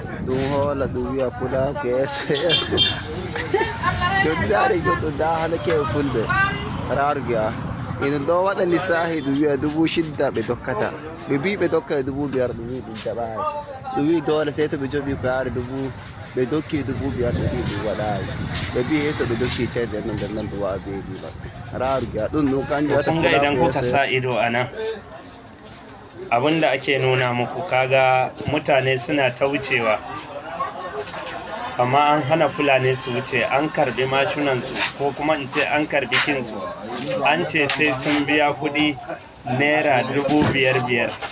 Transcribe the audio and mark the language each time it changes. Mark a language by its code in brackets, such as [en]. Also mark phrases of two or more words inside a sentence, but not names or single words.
[ff] ɗum hola ɗum wiya pulaku ss joni dari goɗɗo da hala keɓe fulɓe rarugia ina ɗo waɗa lissahi ɗum wiya 6,000 ɓe dokkata ɓe mbi ɓe dokka 5,000 ɗum wi ɗum jaɓayi ɗum wi dole sey to ɓe joɓi ko yaade ɓe dokki 5,000 ɓe wi ɗum waɗayi ɓe mbi to ɓe dokki ceede no nder nan ɓe wawa beedi maɓɓe rarugia ɗum kanjum waɗa [ha] kun ga idan kuka sa ido a nan abinda ake nuna muku kaga mutane suna ta wucewa amma an hana fulani su wuce an karbi mashinansu ko kuma in ce an karbi kinsu an ce sai sun biya kuɗi naira 5,500